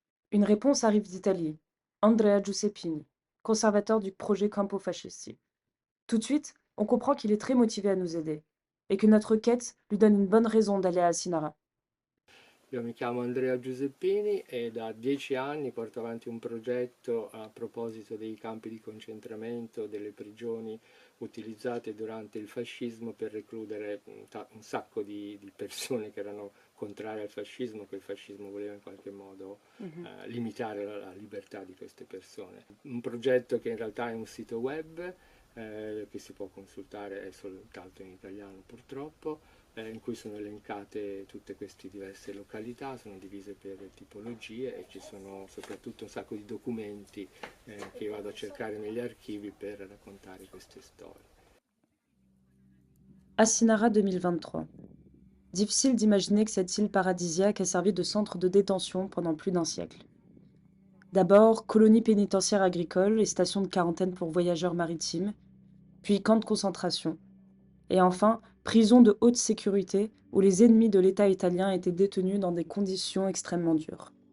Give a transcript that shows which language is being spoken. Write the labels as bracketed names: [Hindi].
[French] Une réponse arrive d'Italie, Andrea Giuseppini, conservateur du projet Campo Fascisti. Tout de suite, on comprend qu'il est très motivé à nous aider, et que notre quête lui donne une bonne raison d'aller à Asinara. [Italian] Io mi chiamo Andrea Giuseppini e da 10 anni porto avanti un progetto a proposito dei campi di concentramento, delle prigioni utilizzate durante il fascismo per recludere un sacco di persone che erano contrarie al fascismo, che il fascismo voleva in qualche modo limitare la libertà di queste persone. Un progetto che in realtà è un sito web che si può consultare, è soltanto in italiano purtroppo, in cui sono elencate tutte queste diverse località, sono divise per tipologie e ci sono soprattutto un sacco di documenti che vado a cercare negli archivi per raccontare queste storie. Asinara 2023. [French] Difficile d'imaginer que cette île paradisiaque a servi de centre de détention pendant plus d'un siècle. D'abord, colonie pénitentiaire agricole et station de quarantaine pour voyageurs maritimes, puis camp de concentration, et enfin, prison de haute sécurité où les ennemis de l'État italien étaient détenus dans des conditions extrêmement dures.